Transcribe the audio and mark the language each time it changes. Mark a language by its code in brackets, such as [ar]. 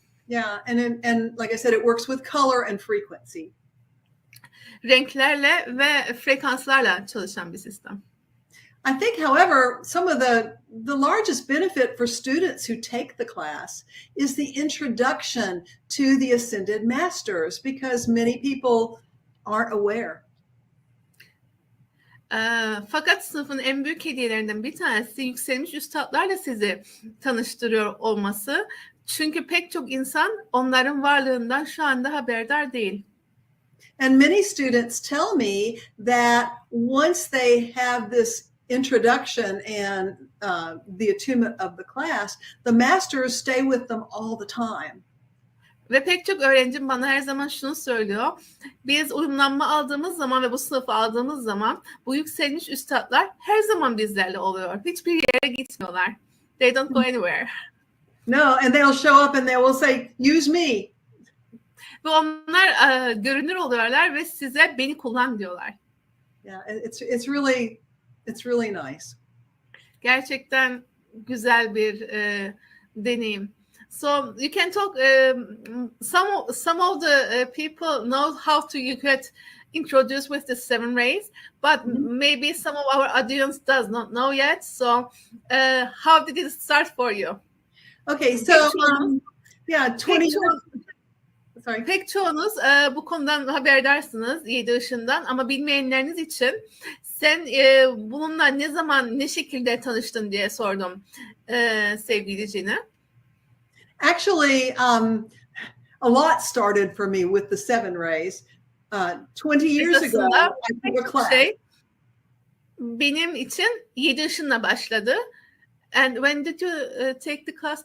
[en] Yeah, and like I said, it works with color and frequency. [tr] Renklerle ve frekanslarla çalışan bir sistem. [en] I think, however, some of the largest benefit for students who take the class is the introduction to the Ascended Masters, because many people aren't aware. [tr] Fakat sınıfın en büyük hediyelerinden bir tanesi yükselmiş üstadlarla sizi tanıştırıyor olması. Çünkü pek çok insan onların varlığından şu anda haberdar değil. [en] And many students tell me that once they have this introduction and the attunement of the class, the masters stay with them all the time. [tr] Ve pek çok öğrencim bana her zaman şunu söylüyor. Biz uyumlanma aldığımız zaman ve bu sınıfı aldığımız zaman bu yükselmiş üstadlar her zaman bizlerle oluyor. Hiçbir yere gitmiyorlar. [en] They don't go anywhere. No, and they'll show up and they will say, use me. [tr] Ve onlar görünür oluyorlar ve size beni kullan diyorlar. [en] Yeah, it's really nice. [tr] Gerçekten güzel bir deneyim. [en] So you can talk. Some of the people know how to get introduced with the seven rays, but maybe some of our audience does not know yet. So how did it start for you? Okay, so 20 years. Sorry. [tr] Pek çoğunuz bu konudan haberdarsınız 7 ışından, ama bilmeyenleriniz için sen bununla ne zaman, ne şekilde tanıştın diye sordum sevgili Cine. [en] Actually, a lot started for me with the seven rays. 20 years ago, I took a class. [tr] Benim için 7 ışınla başladı. [en] And when did you take the class?